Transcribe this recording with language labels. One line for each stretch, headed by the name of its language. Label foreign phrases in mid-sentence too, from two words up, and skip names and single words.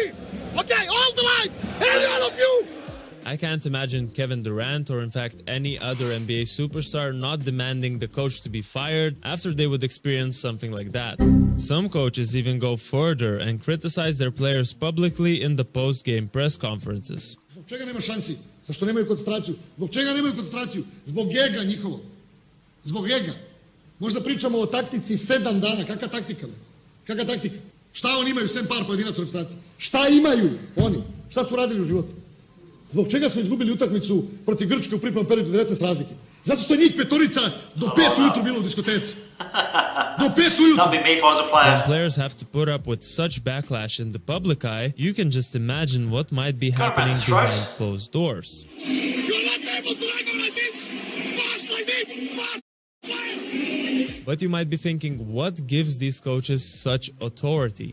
English: Okay, all the life, any one of you. I can't imagine Kevin Durant or in fact any other NBA superstar not demanding the coach to be fired after they would experience something like that. Some coaches even go further and criticize their players publicly in the post-game press conferences.
Serbian: Zbog čega nema šansi? Zašto nemaju koncentraciju? Zbog čega nemaju koncentraciju? Zbog ega njihovog. Zbog ega. Možda pričamo o taktici 7 dana. Kakva taktika? Kakva taktika? Šta oni imaju sem par pojedinaca u reprezentaciji? Šta imaju oni? Šta su radili u životu? Zbog čega smo izgubili utakmicu protiv Grčke u pripremnom periodu 19 razlike? Zato što je njih petorica do 5 ujutru bilo u diskoteci. Do 5 ujutru.
English: That'd be me if I was a player. When players have to put up with such backlash in the public eye, you can just imagine what might be happening behind closed doors. You're not able to recognize this. Pass like this. Pass. But you might be thinking, what gives these coaches such authority?